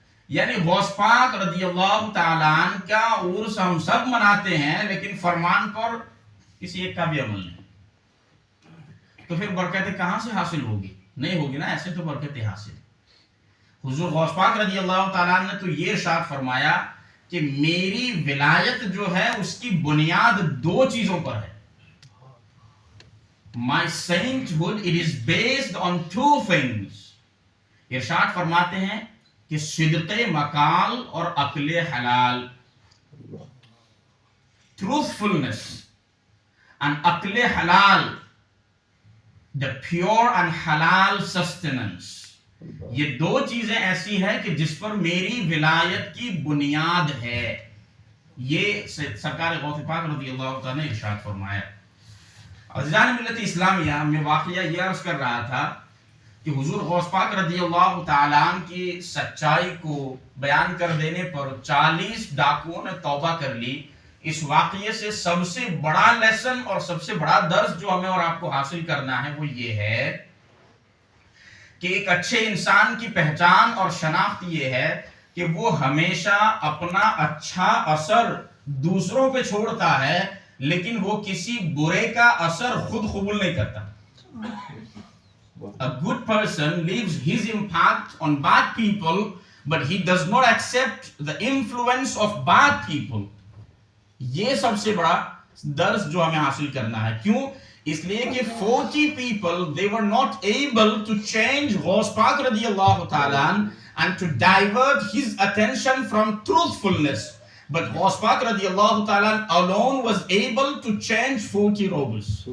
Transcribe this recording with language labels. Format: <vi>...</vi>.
<ur>یعنی غوث پاک رضی اللہ تعالیٰ عنہ کا عرس ہم سب مناتے ہیں لیکن فرمان پر کسی ایک کا بھی عمل نہیں. تو پھر برکتیں کہاں سے حاصل ہوگی؟ نہیں ہوگی نا. ایسے تو برکتیں حاصل. حضور غوث پاک رضی اللہ تعالیٰ عنہ نے تو یہ ارشاد فرمایا کہ میری ولایت جو ہے اس کی بنیاد 2 چیزوں پر ہے.</ur> <en>My sainthood, it is based on 2 things.</en> <ur>ارشاد فرماتے ہیں کہ صدق مقال اور عقل حلال.</ur> <en>Truthfulness and عقل حلال, the pure and halal sustenance.</en> <ur>یہ 2 چیزیں ایسی ہیں کہ جس پر میری ولایت کی بنیاد ہے. یہ سرکار غوث پاک رضی اللہ تعالیٰ نے ارشاد فرمایا. عزیزان ملت اسلامیہ میں واقعہ یہ عرض کر رہا تھا کہ حضور غوث پاک رضی اللہ تعالیٰ عنہ کی سچائی کو بیان کر دینے پر 40 ڈاکوؤں نے توبہ کر لی اس واقعے سے سب سے بڑا لیسن اور سب سے بڑا درس جو ہمیں اور آپ کو حاصل کرنا ہے وہ یہ ہے کہ ایک اچھے انسان کی پہچان اور شناخت یہ ہے کہ وہ ہمیشہ اپنا اچھا اثر دوسروں پہ چھوڑتا ہے لیکن وہ کسی برے کا اثر خود قبول نہیں کرتا.</ur> <en>A good person leaves his impact on bad people, but he does not accept the influence of bad people.</en> <ur>یہ سب سے بڑا درس جو ہمیں حاصل کرنا ہے. کیوں؟ اس لیے کہ</ur> <en>40 people, they were not able to change غوث پاک رضی اللہ تعالیٰ and to divert his attention from truthfulness. But غوث پاک رضی اللہ تعالیٰ alone was able to change 40 robbers.</en>